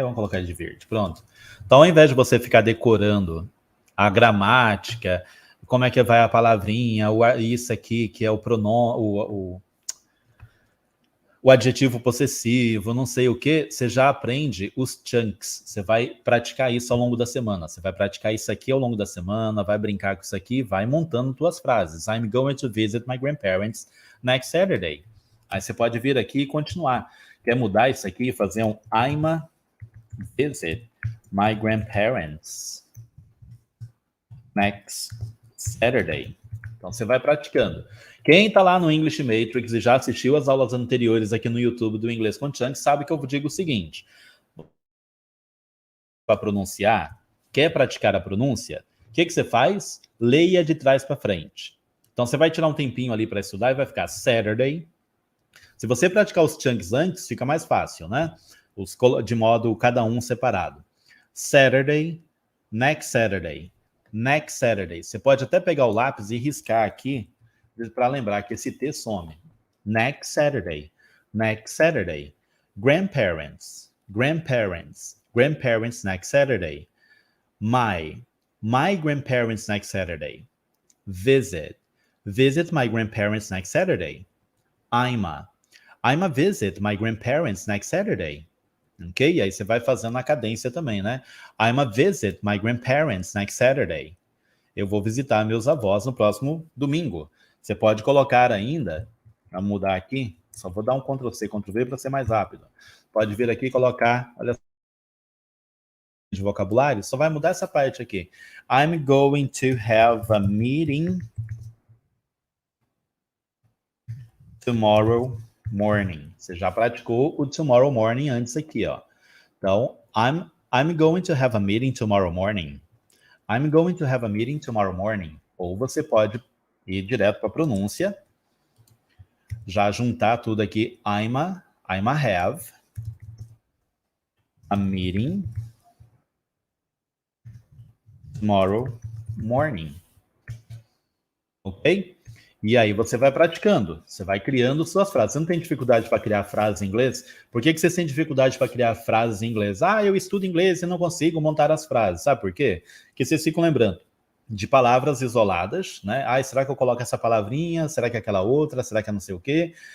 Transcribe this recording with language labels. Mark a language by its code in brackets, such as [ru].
[pt] Vamos colocar ele de verde, pronto. Então, ao invés de você ficar decorando a gramática, como é que vai a palavrinha, isso aqui, que é o pronome, o adjetivo possessivo, não sei o que, você já aprende os chunks. Você vai praticar isso ao longo da semana. Você vai praticar isso aqui ao longo da semana, vai brincar com isso aqui, vai montando suas frases. [en] I'm going to visit my grandparents next Saturday. [pt] Aí você pode vir aqui e continuar. Quer mudar isso aqui e fazer um [en] I'm visit my grandparents next Saturday. [pt] Então você vai praticando. Quem está lá no English Matrix e já assistiu as aulas anteriores aqui no YouTube do Inglês com Chunks, sabe que eu digo o seguinte: para pronunciar, quer praticar a pronúncia? O que você faz? Leia de trás para frente. Então você vai tirar um tempinho ali para estudar e vai ficar Saturday. Se você praticar os chunks antes, fica mais fácil, né? De modo cada um separado. [en] Saturday, next Saturday, next Saturday. [pt] Você pode até pegar o lápis e riscar aqui para lembrar que esse T some. [en] Next Saturday, next Saturday. Grandparents, grandparents, grandparents next Saturday. My grandparents next Saturday. Visit, visit my grandparents next Saturday. I'm a visit my grandparents next Saturday. Ok? [pt] E aí você vai fazendo a cadência também, né? [en] I'm a visit my grandparents next Saturday. [pt] Eu vou visitar meus avós no próximo domingo. Você pode colocar ainda, para mudar aqui, só vou dar um Ctrl+C, Ctrl+V para ser mais rápido. Pode vir aqui e colocar, olha só, de vocabulário, só vai mudar essa parte aqui. [en] I'm going to have a meeting tomorrow morning. [pt] Você já praticou o [en] tomorrow morning [pt] antes aqui, ó. Então, [en] I'm going to have a meeting tomorrow morning. I'm going to have a meeting tomorrow morning. [pt] Ou você pode ir direto para a pronúncia. Já juntar tudo aqui. [en] I'm a have a meeting tomorrow morning. Ok? [pt] E aí você vai praticando, você vai criando suas frases. Você não tem dificuldade para criar frases em inglês? Por que você tem dificuldade para criar frases em inglês? Ah, eu estudo inglês e não consigo montar as frases. Sabe por quê? Porque vocês ficam lembrando de palavras isoladas, né? Ah, será que eu coloco essa palavrinha? Será que é aquela outra? Será que é não sei o quê?